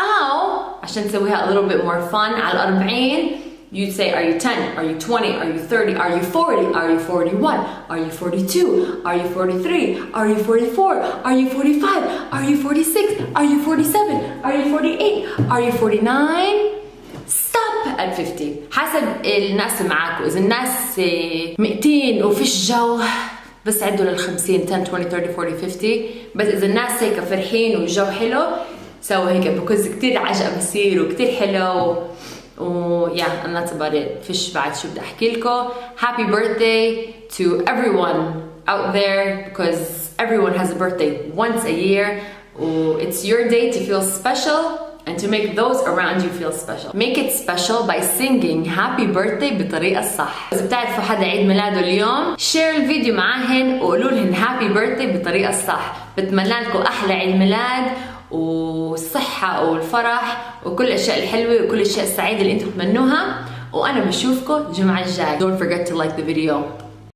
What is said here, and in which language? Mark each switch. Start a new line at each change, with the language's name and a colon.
Arabic: أو عشان تسويها
English: a little bit more fun
Arabic: على 40
English: you'd say are you 10 are you 20 are you 30 are you 40 are you 41 are you 42 are you 43 are you 44 are you 45 are you 46 are you 47 are you 48 are you 49. stop at 50
Arabic: حسب الناس اللي معاكم. إذا الناس 200 وفيش جو بس عدوا لل50 10 20 30 40 50. بس إذا الناس هيك فرحين والجو حلو سووا هيك بكوز كتير عجقة بصير وكتير حلو.
English: yeah, and that's about it.
Arabic: فيش بعد شو بدي أحكي لكم.
English: Happy birthday to everyone out there because everyone has a birthday once a year. It's your day to feel special and to make those around you feel special. Make it special by singing happy birthday
Arabic: بالطريقة الصح. إذا بتعرفوا حدا عيد ميلاده اليوم share الفيديو معاهن وقولوا لهن
English: happy birthday
Arabic: بالطريقة الصح. بتمنى لكم أحلى عيد ميلاد والصحة والفرح وكل الأشياء الحلوة وكل الأشياء السعيدة اللي أنتم تتمنوها، وأنا بشوفكم الجمعة الجاي.
English: Don't forget to like the video.